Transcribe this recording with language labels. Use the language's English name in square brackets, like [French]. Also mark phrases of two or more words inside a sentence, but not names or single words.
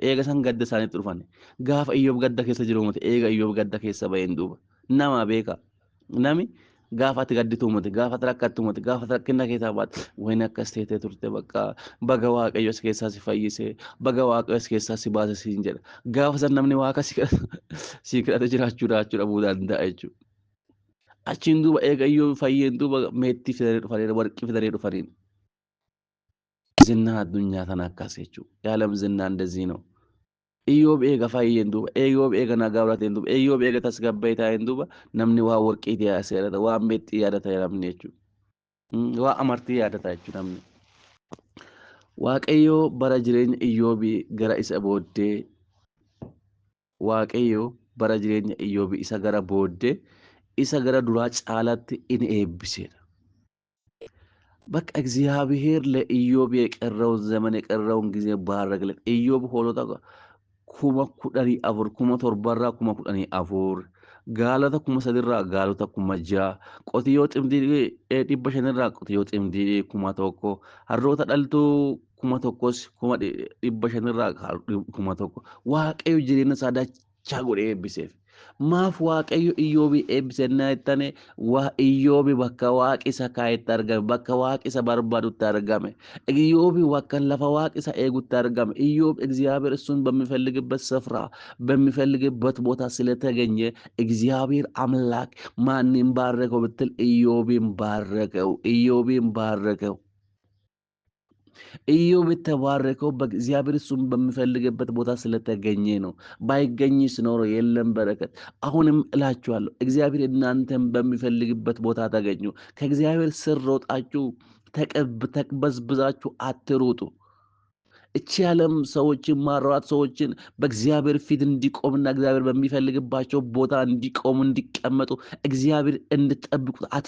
[Oromo] Eega san gadda isaaniitti dhufan gaafa Iyyoob gadda keessa jiru mate eega Iyyoob gadda keessa baheen duuba nama beeka nami gaafa ati gaddituu mate gaafa ati rakkattuu mate gaafa ati rakkina keessaa baate wayni akkas teetee turte bakka baga waaqayyo as keessaa si fayyisee baga waaqayyo as keessaa si baase siin jedha gaafa san namni waaqa si kadhate jiraachuu dhabuu danda'a jechuudha. Achiin duuba eega Iyyoob fayyeen duuba meettii fidanii dhufanii warqii fidanii dhufanii ዝና addunyaa kana akkas jechuudha. [Amharic] Yaalam ዝና እንደዚህ ነው. [Oromo] Iyyoob eega fayyeen duuba Iyyoob eega nagaa godhateen duuba Iyyoob eega tasgabbaa'ee taa'een duuba namni waa warqiitii yaadata waa meexxii yaadata namni jechuudha. Waa amartii yaadata jechuudha namni. Waaqayyo bara jireenya Iyyoobii gara isa booddee Waaqayyo bara jireenya Iyyoobii isa gara booddee isa gara duraa caalaatti in eebbiseedha. [Amharic] በቃ እግዚአብሔር ለኢዮብ የቀረውን ዘመን የቀረውን ጊዜ ባረክለት። [Oromo] ኢዮብ ሆሎታ kuma 14 kuma 7 kuma 14 gaalota 3 gaalota 6 qotiyyoo ximdii 500 qotiyyoo ximdii 1,000 harroota dhaltuu 1,000 kuma 500 1,000 waaqayyo jireenya isaa dachaa godhee eebbiseef. Maaf waaqayyo Iyyoobii eebbisennaa jettane waa Iyyoobii bakka waaqi isa kaayetti argame bakka waaqi isa barbaadutti argame Iyyoobii bakka lafa waaqi isa eegutti argame Iyyoob [Amharic] እግዚአብሔር እሱን በሚፈልግበት ስፍራ በሚፈልግበት ቦታ ስለተገኘ እግዚአብሔር አምላክ ማንን ባረከው ብትል ኢዮብን ባረከው። ኢዮብ የተባረከው በእግዚአብሔር እሱን በሚፈልግበት ቦታ ስለተገኘ ነው። ባይገኝስ ኖሮ የለም በረከት። አሁንም እላችኋለሁ እግዚአብሔር እናንተን በሚፈልግበት ቦታ ተገኙ። ከእግዚአብሔር ስር ሮጣችሁ ተቅበዝብዛችሁ አትሩጡ። እቺ ዓለም ሰዎችን ማሯት ሰዎችን በእግዚአብሔር ፊት እንዲቆምና እግዚአብሔር በሚፈልግባቸው ቦታ እንዲቆሙ እንዲቀመጡ እግዚአብሔር እንድጠብቁት